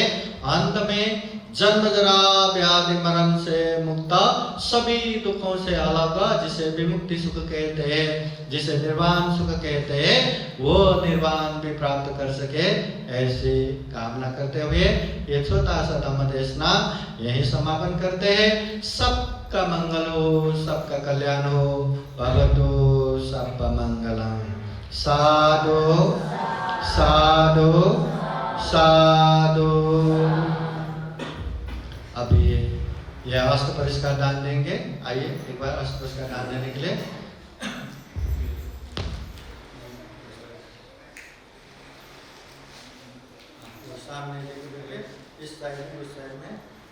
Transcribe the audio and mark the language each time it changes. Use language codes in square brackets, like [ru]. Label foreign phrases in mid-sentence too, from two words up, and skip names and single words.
[hi] अंत में जन्म जरा व्याधि मरण से मुक्त, सभी दुखों से अलग, जिसे विमुक्ति सुख कहते हैं, जिसे निर्वाण सुख कहते हैं, वो निर्वाण भी प्राप्त कर सके, ऐसी कामना करते हुए ये छोटा सा धम्म देशना यही समापन करते हैं। सबका मंगल हो, सबका कल्याण हो। [pi] भवतु सब मंगलम। साधु साधु साधु। [hi] अभी ये अष्ट परिष्कार दान देंगे। आइए एक बार अष्ट परिष्कार दान देने के लिए। सामने देखिए, इस साइड में, उस साइड में।